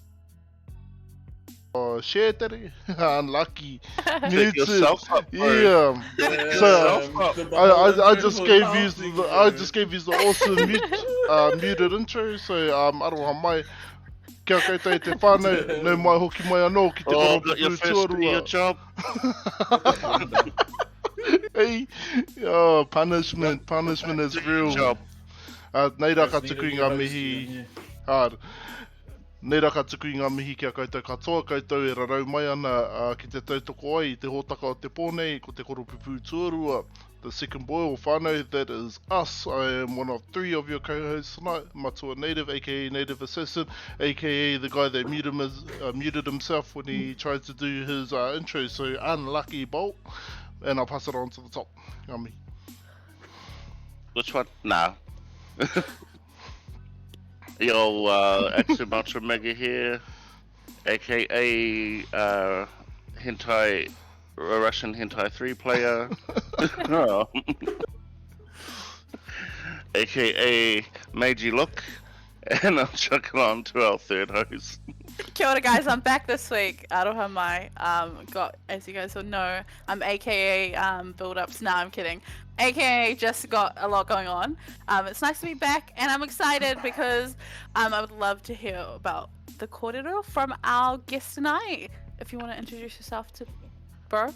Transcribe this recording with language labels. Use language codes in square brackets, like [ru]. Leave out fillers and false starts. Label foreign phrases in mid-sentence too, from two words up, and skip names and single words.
[en] Oh shit, unlucky. Set Muted. yourself up, bro. Yeah. Yeah, So I just for gave you casting, the awesome muted intro. [mi] So aroha mai. Kia koutou e te whānau, nau mai hoki mai anō ki te [en] Oh, koropu got your first day of job. Hey, oh, punishment is real. Job. [mi] Nei rā ka tuku i ngā mihi, nei rā ka tuku i ngā mihi kia koutou katoa, koutou e rarau mai ana ki te tautoko ai, te hōtaka o te pōnei, ko te koropupu tuarua, [en] the second boil whānau, that is us. I am one of 3 of your co-hosts tonight, Matua Native, aka Native Assassin, aka the guy that muted himself when he tried to do his intro, so unlucky Bolt, and I'll pass it on to the top. Yummy. Which one? Nah. Yo, Axum Ultra Mega here, aka Russian Hentai 3 player, aka Meiji Look, and I'm chucking on to our third host. [mi] Kia ora [en] guys, I'm back this week. [mi] Aroha mai. [en] Got, as you guys will know, I'm AKA build-ups. Nah, I'm kidding. AKA just got a lot going on. It's nice to be back, and I'm excited because I would love to hear about the kōrero from our guest tonight. If you want to introduce yourself to bro.